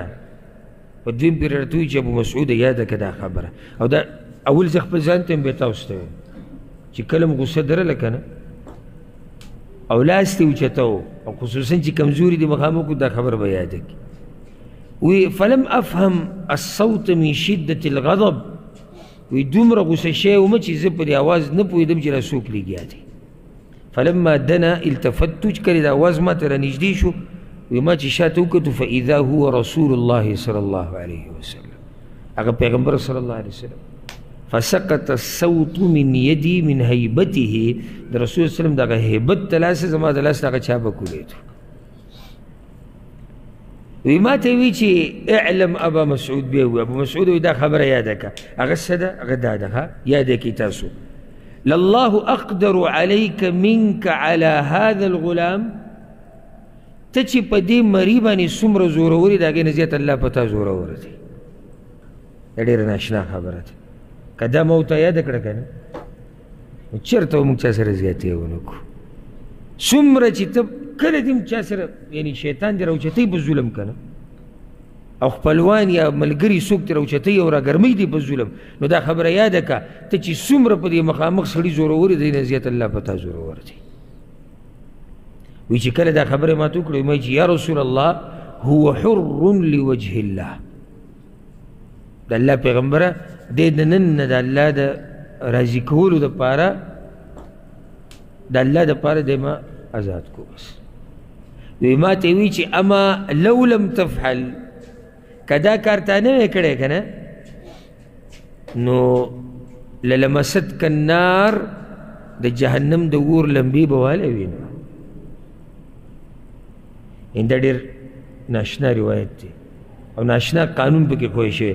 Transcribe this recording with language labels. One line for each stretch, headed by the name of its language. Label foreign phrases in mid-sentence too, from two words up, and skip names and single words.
Pashto: په دویم پېر راته وایي چې ابو مسعود یاده که دا خبره. او دا اول زه خپل ځان ته یم بیا تاسو ته وایم چې کله م غصه درله که نه او لاس دې اوچته و، او خصوصا چې کمزوري دې مخامخ کړو، دا خبره به یاده کړي.
Arabic: وی فلم افهم الصوت من شدة الغضب،
Pashto: وی دومره غوسه شوی ومه چې زه په دې اواز نه پوهېدم چې را څوک لګیا دی.
Arabic: فلما دنا التفتو
Pashto: چې کله د اواز ما ته رانږدې شو وی ما چې شاته وکتو
Arabic: فاذا هو رسول الله صلی الله علیه وسلم،
Pashto: هغه پیغمبر
Arabic: صلی الله علیه وسلم. فسقط الصوت من يدي من هيبته،
Pashto: د رسول
Arabic: صلی الله علیه وسلم
Pashto: دغه هیبت د لاسه زما د لاس دغه چا به کولیدو. وی ما ته وی چې
Arabic: اعلم ابا مسعود
Pashto: بیا وی ابو مسعود وی دا خبره یاده که، هغه څه ده؟ هغه دا ده یاده کړئ تاسو.
Arabic: لله اقدر عليك منك على هذا الغلام،
Pashto: ته چې په دې مري باندې څومره زورور یې د هغې نه زیات الله په تا زورور دی. دا ډېره ناشنا خبره ده. که دا ما ورته یاده کړه که نه نو چېرته به موږ چا سره زیاتې ونه کړو. څومره چې ته کله دې چا سره یعنې شیطان دې راوچتوي په ظلم که نه، او خپلوان یا ملګري څوک دې راوچتوي او راګرموي دې په ظلم، نو دا خبره یاده که ته چې څومره په دې مخامخ سړي زورور دی نه زیات الله په تا زورور دی. وی چې کله دا خبره ما ته وکړه وایي چې
Arabic: یا رسول الله هو حر لوجه الله،
Pashto: د الله پیغمبره دې د نن نه د الله د راضي کولو دپاره د الله دپاره دې ما آزاد کو. بس وی ما ته وی چې
Arabic: اما لو لم تفعل،
Pashto: که دا کار تا نه وی کړی که نه نو
Arabic: للمستک النار،
Pashto: د جهنم د اور لمبې به والی وي. نو دا ډېر ناشنا روایت دی او ناشنا قانون پکې پوه شوی.